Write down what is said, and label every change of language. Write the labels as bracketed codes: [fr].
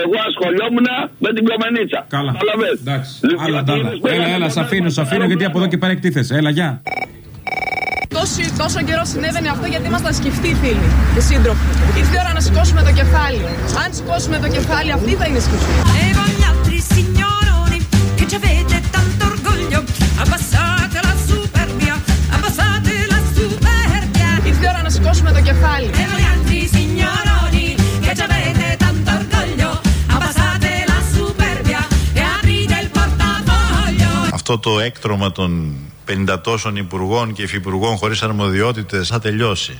[el] Εγώ ασχολιόμουν με την κομμενίτσα. Καλά. Εντάξει. Άλλα, άλλα. Έλα, έλα, σ' αφήνω γιατί από εδώ και πέρα εκτίθεσαι. Έλα, γεια. Τόσο καιρό συνέβαινε αυτό γιατί ήμασταν σκεφτοί φίλοι και σύντροφοι. Ήρθε η ώρα να σηκώσουμε το κεφάλι. Αν σηκώσουμε το κεφάλι, αυτή θα είναι σκεφτή. [it] Evo gli altri signoroni che ci avete tanto orgoglio. Abbassate la superbia, abbassate la superbia. [el] Ήρθε η ώρα να σηκώσουμε το κεφάλι. [it] Evo gli altri signoroni che ci avete tanto orgoglio. Abbassate la superbia e aprite il portafoglio. [el] Αυτό το έκτρωμα των 50 τόσων υπουργών και υφυπουργών χωρίς αρμοδιότητες θα τελειώσει.